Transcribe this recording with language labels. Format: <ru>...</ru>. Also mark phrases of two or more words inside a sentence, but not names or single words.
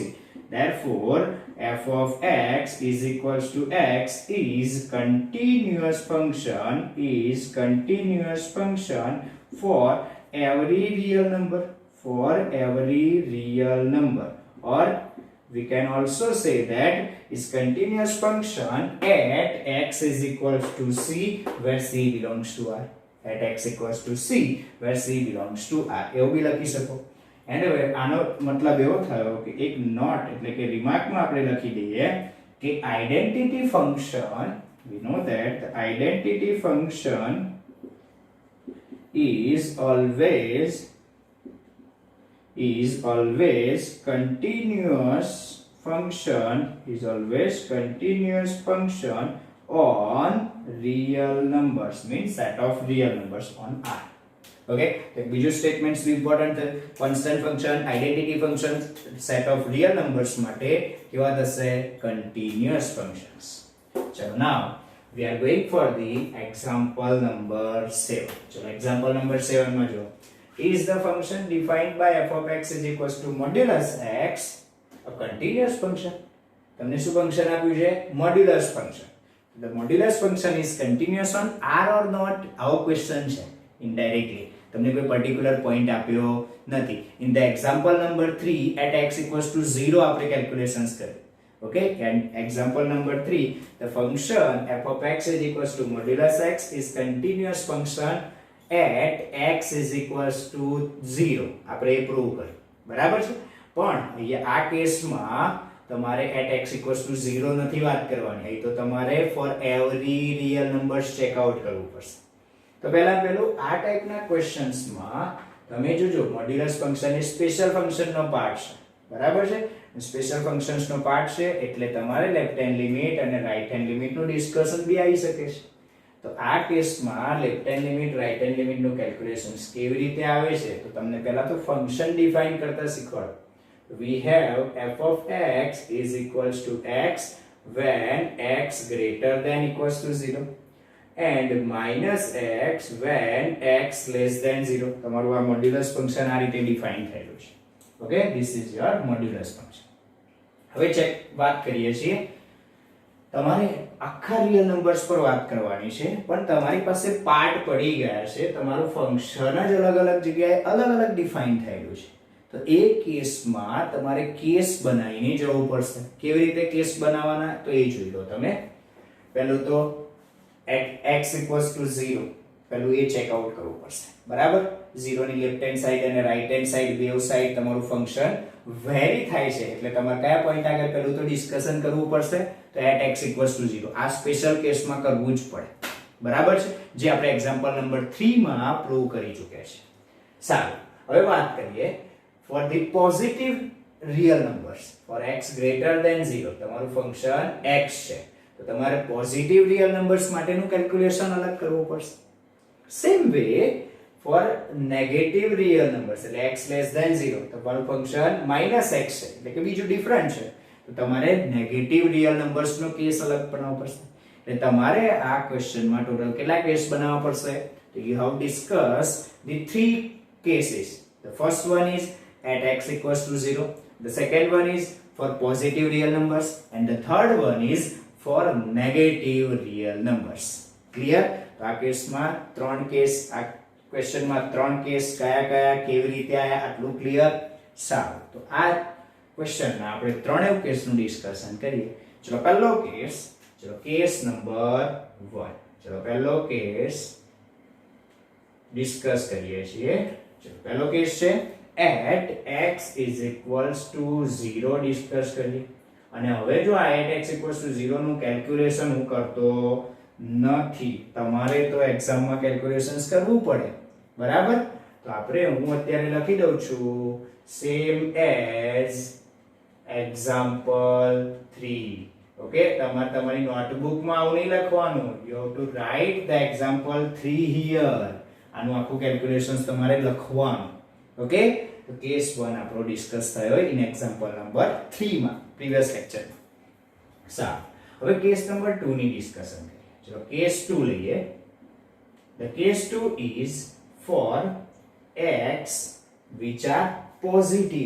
<en>Therefore f of x is equals to x is continuous function for every real number, or we can also say that is continuous function at x is equals to c where c belongs to r. At x equals to c where c belongs to r.</en> <gu>એવું બી લખી શકો. એન્ડ હવે આનો મતલબ એવો થયો કે એક નોટ એટલે કે રિમાર્કમાં આપણે લખી દઈએ કે</gu> <en>identity function, we know that the identity function is always is always continuous function on real numbers, means set of real numbers on R.</en> <gu>Okay, તો બીજું સ્ટેટમેન્ટ્સ બી ઇમ્પોર્ટન્ટ છે.</gu> <en>constant function, identity function set of real numbers</en> <gu>માટે કેવા થશે?</gu> <en>continuous functions. ચલો નાઉ we are going for the example number 7.</en> <gu>ચલો</gu> <en>example number</en> <gu>7 માં જો,</gu> <en>is the function defined by f of x is equals to modulus x a continuous function?</en> <gu>તમને શું ફંક્શન આપ્યું છે?</gu> <en>modulus function. The modulus function is continuous on R or not?</en> <gu>આવો ક્વેશ્ચન છે indirectly. તમને કોઈ</gu> <en>particular point</en> <gu>આપ્યો નથી.</gu> <en>In the example number 3 at x equals to 0</en> <gu>આપણે કેલ્ક્યુલેશન્સ કરી.</gu> <en>Okay, and example number 3, the function f of x is equals to modulus x is continuous function at x is equals to 0.</en> <gu>આપણે એ પ્રૂવ કર્યું. બરાબર છે? પણ અહીંયા આ કેસમાં તમારે</gu> <en>at x equals to 0</en> <gu>નથી વાત કરવાની. અહીં તો તમારે</gu> <en>for every real numbers check out</en> <gu>કરવું પડશે. તો પહેલા આ ટાઈપના ક્વેશ્ચન્સમાં તમે જોજો</gu> <en>modulus function</en> <gu>એ</gu> <en>special functionનો part</en> <gu>છે. બરાબર છે?</gu> <en>special functionsનો part</en> <gu>છે એટલે તમારે</gu> <en>left hand limit</en> <gu>અને</gu> <en>right hand limitનું discussion</en> <gu>બી આવી શકે છે. તો આ કેસમાં</gu> <en>left hand limit right hand limitનું calculations</en> <gu>કેવી રીતે આવે છે તો તમને પહેલા તો</gu> <en>function define</en> <gu>કરતા શીખવાડો.</gu> <en>We have f of x is equals to x when x greater than equals to 0 and minus x when x less than 0.</en> <gu>તમારું આ</gu> <en>modulus function</en> <gu>આ રીતે ડિફાઇન થયેલું છે.</gu> <en>okay, this is your modulus function.</en> <gu>હવે ચેક વાત કરીએ છીએ. તમારે આખા</gu> <en>real numbers</en> <gu>પર વાત કરવાની છે પણ તમારી પાસે પાર્ટ પડી ગયા છે. તમારું ફંક્શન જ અલગ-અલગ જગ્યાએ અલગ-અલગ ડિફાઇન થયેલું છે. તો એ કેસમાં તમારે કેસ બનાવીને જવું પડશે. કેવી રીતે કેસ બનાવવાના તો એ જોઈ લો તમે. પહેલું તો</gu> <en>at x equals to 0</en> <gu>પહેલું એ</gu> <en>check out</en> <gu>કરવું પડશે. બરાબર? 0 ની</gu> <en>left hand side</en> <gu>અને</gu> <en>right hand side</en> <gu>બેવ સાઈડ તમારું ફંક્શન વેરી થાય છે એટલે તમારે કયા પોઈન્ટ આગળ પહેલું તો ડિસ્કશન કરવું પડશે. તો</gu> <en>at x equals to 0</en> <gu>આ સ્પેશિયલ કેસમાં કરવું જ પડે. બરાબર છે? જે આપણે</gu> <en>example number</en> <gu>3 માં પ્રૂવ કરી ચૂક્યા છે. સારું, હવે વાત કરીએ</gu> <en>for the positive real numbers for x greater than 0</en> <gu>તમારું ફંક્શન x છે તો તમારે</gu> <en>positive real numbers</en> <gu>માટેનું કેલ્ક્યુલેશન અલગ કરવું પડશે.</gu> <en>same way for negative real numbers</en> <gu>એટલે</gu> <en>x less than 0</en> <gu>તમારું ફંક્શન માઈનસ x છે એટલે કે બીજું ડિફરન્ટ છે તો તમારે</gu> <en>negative real numbersનો</en> <gu>કેસ અલગ બનાવવો પડશે. એટલે તમારે આ ક્વેશ્ચનમાં ટોટલ કેટલા કેસ બનાવવા પડશે?</gu> <en>તો you have discuss the 3 cases. The first one is at x equals to 0, the second one is for positive real numbers and the third one is for negative real numbers. Clear?</en> <gu>તો આ કેસમાં 3 કેસ, આ ક્વેશ્ચનમાં 3 કેસ કયા કેવી રીતે આયા આટલું ક્લિયર? સારું, તો આ ક્વેશ્ચનમાં આપણે ત્રણેય કેસનું ડિસ્કશન કરીએ. ચલો પહેલો કેસ, ચલો કેસ નંબર 1. ચલો પહેલો કેસ ડિસ્કસ કરીએ છીએ. ચલો પહેલો કેસ છે</gu> <en>at x is equals to 0</en> <gu>ડિસ્કસ કરીએ. અને હવે જો આ</gu> <en>at x equals to 0</en> <gu>નું કેલ્ક્યુલેશન હું કરતો નથી. તમારે તો એક્ઝામમાં કેલ્ક્યુલેશન્સ કરવું પડે. બરાબર? તો આપણે હું અત્યારે લખી દઉં છું</gu> <en>same as example 3.</en> <gu>ઓકે, તમારી નોટબુકમાં આવું નહીં લખવાનું.</gu> <en>you have to write the example 3 here.</en> <gu>આનું આખું કેલ્ક્યુલેશન્સ તમારે લખવાનું. ઓકે, તો કેસ 1 આપણો ડિસ્કસ થયો</gu> <en>in example number 3</en> <gu>માં</gu> <en>previous lectureમાં.</en> <gu>સારું, હવે કેસ નંબર 2 ની ડિસ્કશન કરીએ. ચલો કેસ 2 લઈએ.</gu> <en>The case 2 is for x which are positive.</en>